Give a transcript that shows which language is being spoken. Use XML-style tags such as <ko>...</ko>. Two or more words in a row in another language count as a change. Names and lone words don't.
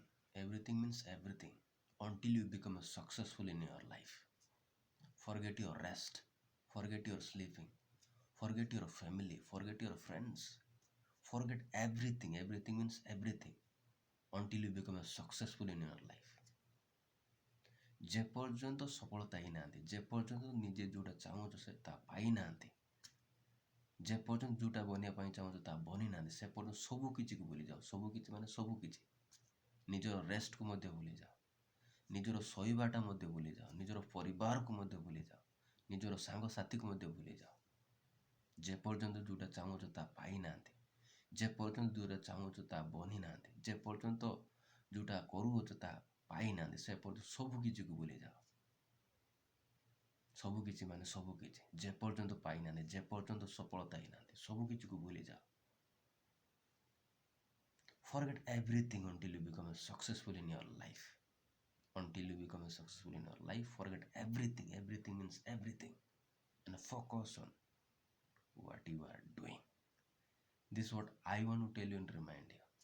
<en>Everything means everything until you become successful in your life. Forget your rest. Forget your sleeping. Forget your family. Forget your friends. Forget everything. Everything means everything until you become successful in your life.</en> <or>ଯେପର୍ଯ୍ୟନ୍ତ ସଫଳତା ହେଇନାହାନ୍ତି, ଯେପର୍ଯ୍ୟନ୍ତ ନିଜେ ଯେଉଁଟା ଚାହୁଁଛ ସେ ତାହା ପାଇନାହାନ୍ତି, ଯେପର୍ଯ୍ୟନ୍ତ ଯେଉଁଟା ବନିବା ପାଇଁ ଚାହୁଁଛ ତାହା ବନିନାହାନ୍ତି, ସେ ପର୍ଯ୍ୟନ୍ତ ସବୁ କିଛିକୁ ଭୁଲିଯାଅ। ସବୁ କିଛି ମାନେ ସବୁ କିଛି। ନିଜର ରେଷ୍ଟକୁ ମଧ୍ୟ ଭୁଲିଯାଅ, ନିଜର ଶୋଇବାଟା ମଧ୍ୟ ଭୁଲିଯାଅ, ନିଜର ପରିବାରକୁ ମଧ୍ୟ ଭୁଲିଯାଅ, ନିଜର ସାଙ୍ଗସାଥିକୁ ମଧ୍ୟ ଭୁଲିଯାଅ। ଯେପର୍ଯ୍ୟନ୍ତ ଯେଉଁଟା ଚାହୁଁଛ ତାହା ପାଇନାହାନ୍ତି, ଯେପର୍ଯ୍ୟନ୍ତ ଯେଉଁଟା ଚାହୁଁଛ ତାହା ବନିନାହାନ୍ତି, ଯେପର୍ଯ୍ୟନ୍ତ ଯେଉଁଟା କରୁଅଛ ତାହା ପାଇନାହାନ୍ତି, ସେ ପର୍ଯ୍ୟନ୍ତ ସବୁ କିଛିକୁ ଭୁଲିଯାଅ। ସବୁ କିଛି ମାନେ ସବୁ କିଛି। ଯେପର୍ଯ୍ୟନ୍ତ ପାଇନାହାନ୍ତି, ଯେପର୍ଯ୍ୟନ୍ତ ସଫଳତା ହେଇନାହାନ୍ତି, ସବୁ କିଛିକୁ ଭୁଲିଯାଅ।</or> <en>Forget everything until you become successful in your life. Until you become successful in your life, forget everything. Everything means everything. And focus on what you are doing. This is what I want to tell you and remind you.</en>